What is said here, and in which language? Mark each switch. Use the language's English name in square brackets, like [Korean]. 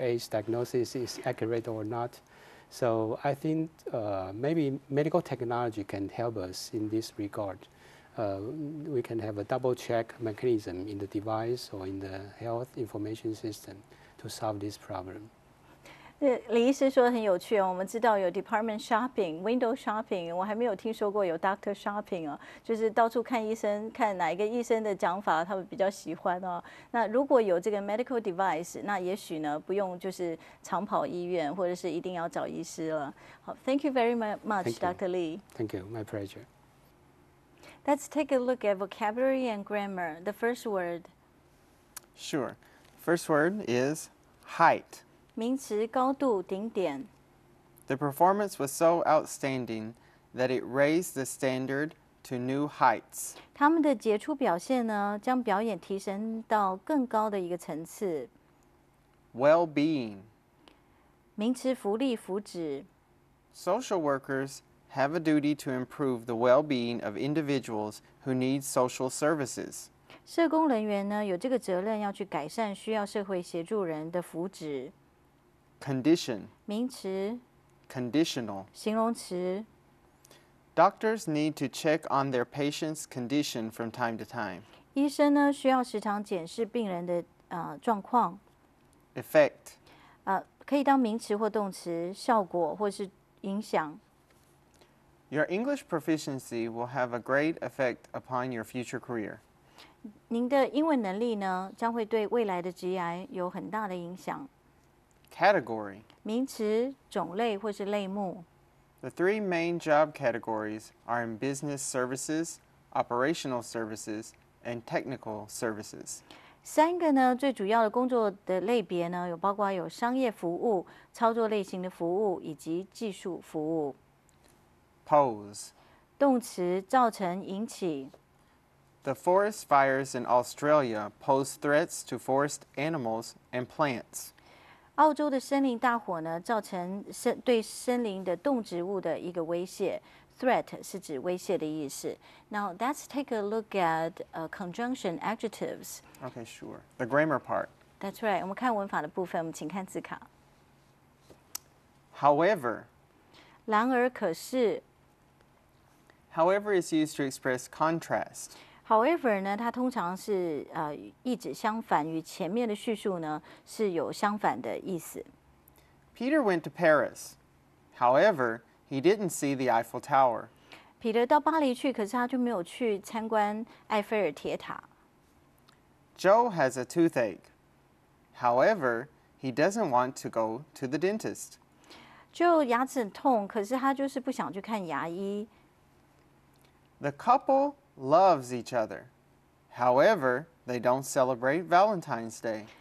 [English] A's diagnosis is accurate or not. So I think maybe medical technology can help us in this regard. We can have a double check mechanism in the device or in the health information system to solve this problem. [Chinese] 李医师说的很有趣哦，我们知道有 [English] department shopping、 window shopping， [Chinese] 我还没有听说过有 [English] doctor shopping [Chinese] 哦，就是到处看医生，看哪一个医生的讲法他们比较喜欢哦。那如果有这个 medical device， 那也许呢不用就是常跑医院，或者是一定要找医师了。 [English] 好 ，Thank you very much, Dr. Lee. Thank you, my pleasure. Let's take a look at vocabulary and grammar. The first word. Sure. First word is height. [Chinese] 名词高度顶点。 [English] The performance was so outstanding, that it raised the standard to new heights. [Chinese] 他们的杰出表现呢，将表演提升到更高的一个层次。 [English] Well-being. [Chinese] 名词福利、福祉。 [English] Social workers have a duty to improve the well-being of individuals who need social services. [Chinese] 社工人员呢，有这个责任要去改善需要社会协助人的福祉。 [English] Condition. [Chinese] 名词。 [English] Conditional. [Chinese] 形容词。 [English] Doctors need to check on their patient's condition from time to time. [Chinese] 医生呢，需要时常检视病人的状况。 [English] Effect. [Chinese] 可以当名词或动词，效果或是影响。 [English] Your English proficiency will have a great effect upon your future career. [Chinese] 您的英文能力呢，将会对未来的职涯有很大的影响。 [English] Category. [Chinese] 名词、种类或是类目。 [English] The three main job categories are in business services, operational services, and technical services. [Chinese] 三个呢，最主要的工作的类别呢，包括有商业服务、操作类型的服务以及技术服务。 [English] Pose. [Chinese] 动词造成、引起。 [English] The forest fires in Australia pose threats to forest animals and plants. [Chinese] 澳洲的森林大火呢，造成对森林的动植物的一个威胁。 Threat 是指威胁的意思。 [English] Now let's take a look at conjunction adjectives. Okay, sure. The grammar part. That's right. [Chinese] 我们看文法的部分，我们请看字卡。 [English] However. [Chinese] 然而，可是。 [English] However is used to express contrast. [Chinese] However 呢，它通常是意指相反，与前面的叙述呢是有相反的意思。 [English] Peter went to Paris. However, he didn't see the Eiffel Tower. [Chinese] 彼得到巴黎去，可是他就没有去参观埃菲尔铁塔。 [English] Joe has a toothache. However, he doesn't want to go to the dentist. [Chinese] Joe 牙齿很痛，可是他就是不想去看牙医。 [English] The couple loves each other. However, they don't celebrate Valentine's Day.